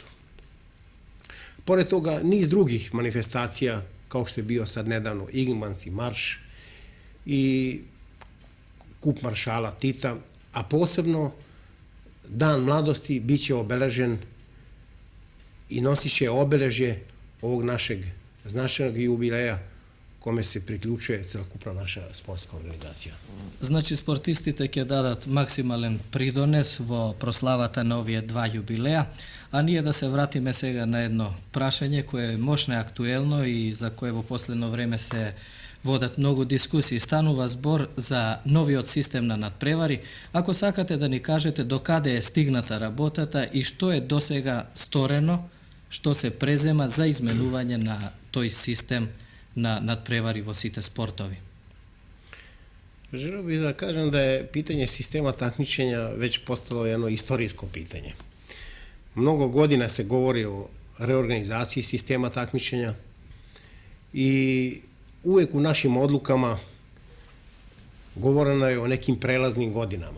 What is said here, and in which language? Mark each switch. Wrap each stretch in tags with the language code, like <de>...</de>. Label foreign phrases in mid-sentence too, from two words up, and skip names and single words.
<sr>Pored toga, niz drugih manifestacija, kao što je bio sad nedavno Igmanski marš i kup maršala Tita, a posebno Dan mladosti bit će obeležen i nosit će obeležje ovog našeg značajnog jubileja kome se priključuje celokupna naša sportska organizacija.</sr> <mk>Значи спортистите ќе дадат максимален придонес во прославата на овие два јубилеа, а ние да се вратиме сега на едно прашање кое е мощно актуелно и за кое во последно време се водат многу дискусии, станува збор за новиот систем на надпревари. Ако сакате да ни кажете до каде е стигната работата и што е досега сторено, што се презема за изменување на тој систем на надпревари во сите спортови.</mk> <sr>Želeo bih da kažem da je pitanje sistema takmičenja već postalo jedno istorijsko pitanje. Mnogo godina se govori o reorganizaciji sistema takmičenja i uvek u našim odlukama govoreno je o nekim prelaznim godinama.</sr>